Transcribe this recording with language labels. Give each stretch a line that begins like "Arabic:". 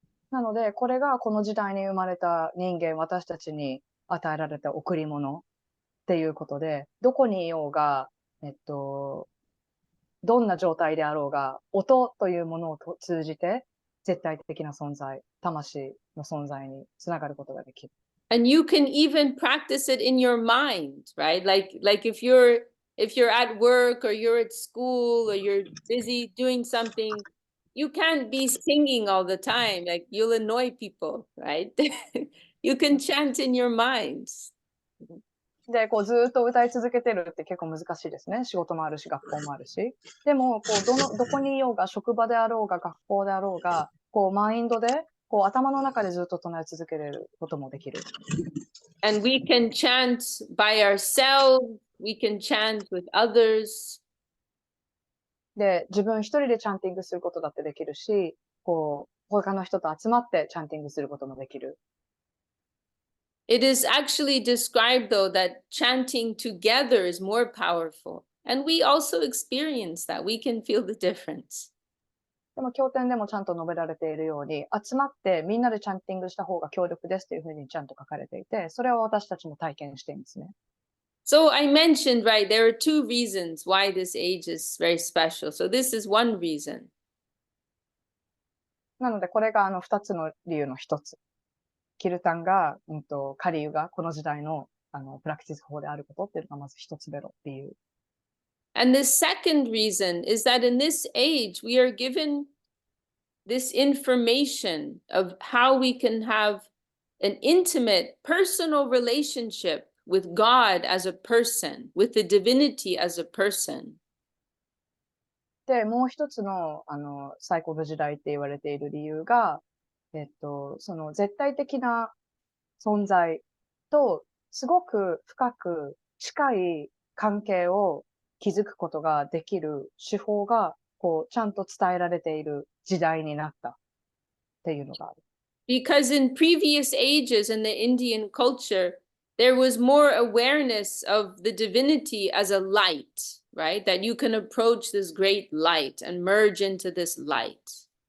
Japanese: なので、これがこの時代に生まれた人間、私たちに与えられた贈り物っていうことで、どこにいようが、どんな状態であろうが、音というものを通じて、絶対的な存在、魂の存在につながることができる。
English: And you can even practice it in your mind, right? Like if you're at work or you're at school or you're busy doing something, you can't be singing all the time. Like you'll annoy people, right? You can chant in your minds.
Japanese: で、こうずっと歌い続けてるって結構難しいですね。仕事もあるし、学校もあるし。でも、こうどこにいようが、職場であろうが、学校であろうが、こうマインドで、こう頭の中でずっと唱え続けれることもできる。
English: And we can chant by ourselves. We can chant with others.
Japanese: で、自分一人でチャンティングすることだってできるし、こう、他の人と集まってチャンティングすることもできる。
English: It is actually described, though, that chanting together is more powerful. And we also experience that. We can feel the difference.
Japanese: でも経典でもちゃんと述べられているように、集まってみんなでチャンティングした方が強力ですというふうにちゃんと書かれていて、それを私たちも体験していますね。
English: So I mentioned, right, there are two reasons why this age is very special. So this is one reason.
Japanese: なので、これが二つの理由の一つ。キルタンが、カリユがこの時代のプラクティス法であることっていうのがまず一つ目の理由。
English: And the second reason is that in this age, we are given this information of how we can have an intimate, personal relationship with God as a person, with the divinity as a person.
Japanese: で、もう一つの、最高の時代って言われている理由が、その絶対的な存在とすごく深く近い関係を築くことができる手法が、こう、ちゃんと伝えられている時代になったっていうのがある。
English: Because in previous ages in the Indian culture, there was more awareness of the divinity as a light, right? That you can approach this great light and merge into this light.